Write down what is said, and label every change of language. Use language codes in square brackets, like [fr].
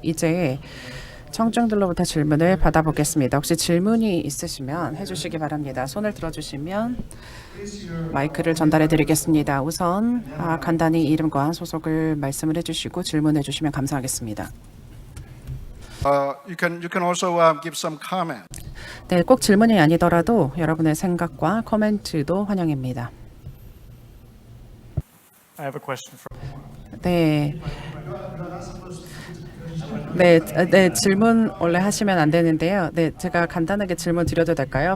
[ko] 이제 청중들로부터 질문을 받아보겠습니다. 혹시 질문이 있으시면 해주시기 바랍니다. 손을 들어주시면 마이크를 전달해 드리겠습니다. 우선 간단히 이름과 소속을 말씀을 해주시고 질문해 주시면 감사하겠습니다. [en] you can also give some comment. [ko] 네, 꼭 질문이 아니더라도 여러분의 생각과 코멘트도 환영입니다. [en] I have a question for. [ko] 네. 네, 질문 원래 하시면 안 되는데요. 네, 제가 간단하게 질문 드려도 될까요?